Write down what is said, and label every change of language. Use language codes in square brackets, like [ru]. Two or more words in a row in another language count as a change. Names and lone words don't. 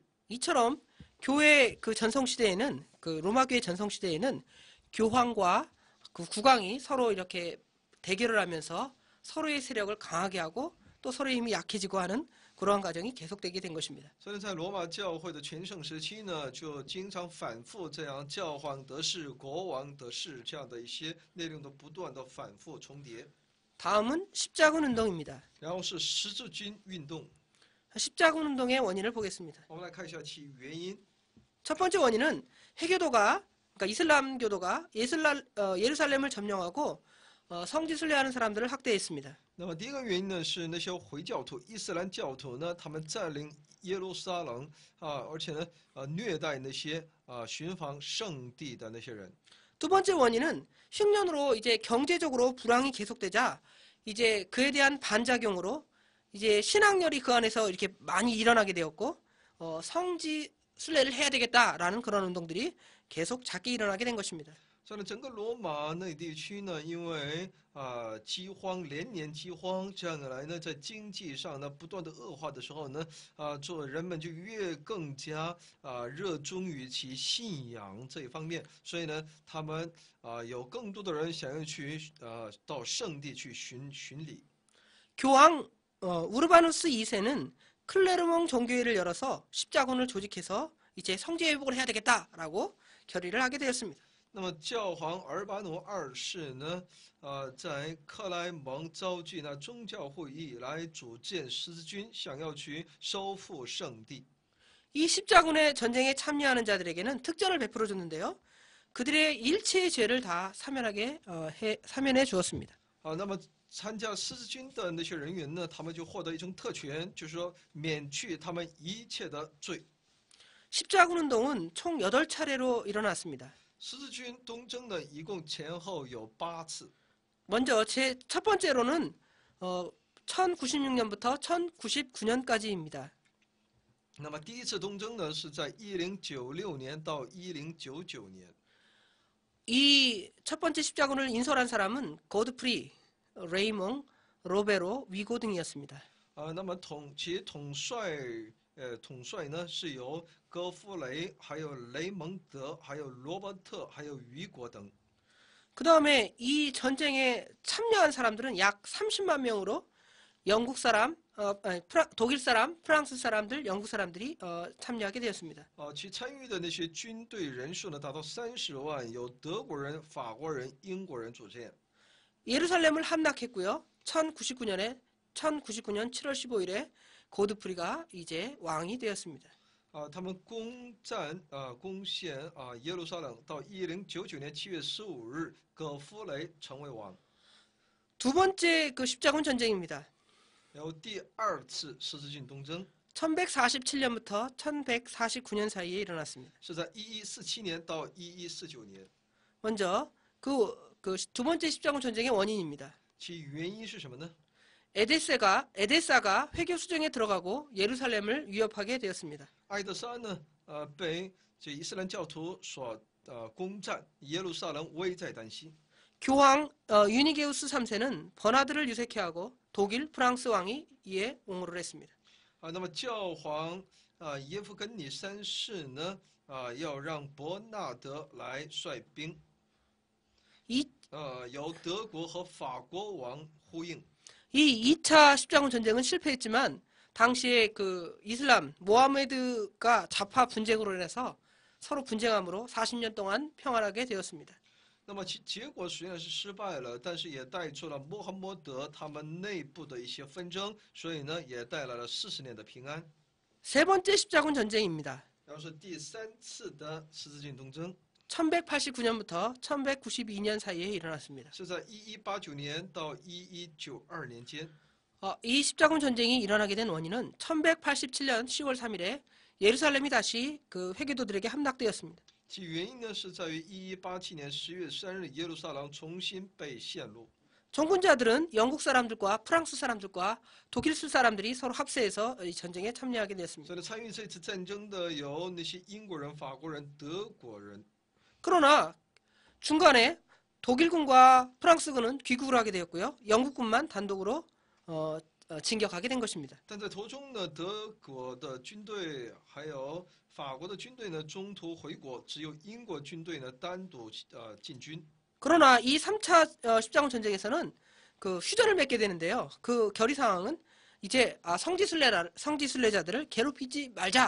[ko] 이처럼 교회 그 전성 시대에는 그 로마 교회 전성 시대에는 교황과 그 국왕이 서로 이렇게 대결을 하면서 서로의 세력을 강하게 하고 또 서로의 힘이 약해지고 하는 그러한 과정이 계속되게 된 것입니다. [zh] 所以在罗马教会的全盛时期呢，就经常反复这样教皇得势、国王得势这样的一些内容的不断的反复重叠。 [ko] 다음은 십자군 운동입니다. [zh] 然后是十字军运动， [ko] 십자군 운동의 원인을 보겠습니다. [zh] 我们来看一下其原因。 [ko] 첫 번째 원인은 그러니까 이슬람교도가 예루살렘을 점령하고 성지 순례하는 사람들을 학대했습니다. [zh] 那么第一个原因呢，是那些回教徒、伊斯兰教徒呢，他们占领耶路撒冷而且呢，虐待那些寻访圣地的那些人。 [ko] 두 번째 원인은 흉년으로 이제 경제적으로 불황이 계속되자 이제 그에 대한 반작용으로 이제 신앙열이 그安에서 이렇게 많이 일어나게 되었고 성지 순례를 해야 되겠다라는 그런 운동들이 계속 작게 일어나게 된 것입니다. [zh] 在整个罗马那地区呢，因为饥荒连年饥荒，这样一来呢，在经济上呢不断的恶化的时候呢，人们就更加热衷于其信仰这一方面，所以呢，他们有更多的人想要去到圣地去巡礼。 [ko] 교황 우르바누스 2세는 클레르몽 종교회를 열어서 십자군을 조직해서 이제 성지 회복을 해야 되겠다라고 결의를 하게 되었습니다. [zh] 那么教皇尔巴努二世呢，在克莱蒙召集那宗教会议来组建十字军，想要去收复圣地。 [ko] 이 십자군의 전쟁에 참여하는 자들에게는 특전을 베풀어 줬는데요. 그들의 일체의 죄를 다 사면해 주었습니다. [zh] 那么参加十字军的那些人员呢，他们就获得一种特权，就是说免去他们一切的罪。 [ko] 십자군 운동은 총 8차례로 일어났습니다. [zh] 十字军东征呢，一共前后有8次。 [ko] 먼저 첫 번째로는 1096년부터 1099년까지입니다. [zh] 那么第一次东征呢，是在1096年到1099年。 [ko] 이 첫 번째 십자군을 인솔한 사람은 고드프리, 레이몽, 로베로, 위고 등이었습니다. [zh] 那么统帅呢是由戈夫雷、还有雷蒙德、还有罗伯特、还有雨果等。 [ko] 그 다음에 이 전쟁에 참여한 사람들은 약 30만 명으로 영국 사람, 독일 사람, 프랑스 사람들, 영국 사람들이 참여하게 되었습니다. [zh] 其参与的那些军队人数呢达到30万，由德国人、法国人、英国人组建。 [ko] 예루살렘을 함락했고요. 1099년 7월 15일에 고드프리가 이제 왕이 되었습니다. [zh] 他们攻陷耶路撒冷，到1099年7月15日，葛夫雷成为王。 [ko] 두 번째 그 십자군 전쟁입니다. [zh] 然后第二次十字军东征 [ko] 1147년부터 1149년 사이에 일어났습니다. [zh] 是在1147年到1149年。 [ko] 먼저 그 두 번째 십자군 전쟁의 원인입니다. [zh] 其原因是什么呢？ [ko] 에데사가 회교 수정에 들어가고 예루살렘을 위협하게 되었습니다. [zh] 埃德沙呢，被这伊斯兰教徒所攻占，耶路撒冷危在旦夕。 [ko] 교황 유니게우스 3세는 버나드를 유색해하고 독일, 프랑스 왕이 이에 옹호를 했습니다. [zh] 那么教皇耶夫根尼三世呢，要让伯纳德来率兵，由德国和法国王呼应。 [ko] 이 2차 십자군 전쟁은 실패했지만 당시에 그 이슬람 모하메드가 좌파 분쟁으로 인해서 서로 분쟁함으로 40년 동안 평안하게 되었습니다. [zh] 那么其结果虽然是失败了，但是也带出了穆罕默德他们内部的一些纷争，所以呢，也带来了40年的平安。 [ko] 세 번째 십자군 전쟁입니다. [zh] 然后是第3次的十字军东征， [ko] 1189년부터 1192년 사이에 일어났습니다. [zh] 是在1189年到1192年间。 [ko] 이 십자군 전쟁이 일어나게 된 원인은 1187년 10월 3일에 예루살렘이 다시 그 회교도들에게 함락되었습니다. [zh] 其原因呢，是在于1187年10月3日，耶路撒冷重新被陷入。 [ko] 종군자들은 영국 사람들과 프랑스 사람들과 독일 사람들이 서로 합세해서 이 전쟁에 참여하게 되었습니다. [zh] 所以参与这次战争的有那些英国人、法国人、德国人。 [ko] 그러나 중간에 독일군과 프랑스군은 귀국을 하게 되었고요. 영국군만 단독으로 진격하게 된 것입니다. [zh] 但在途中呢，德国的军队还有法国的军队呢，中途回国，只有英国军队呢单独进军。 [ko] 그러나 이 3차 십자군 전쟁에서는 그 휴전을 맺게 되는데요. 그 결의 상황은 이제 성지순례자들을 괴롭히지 말자.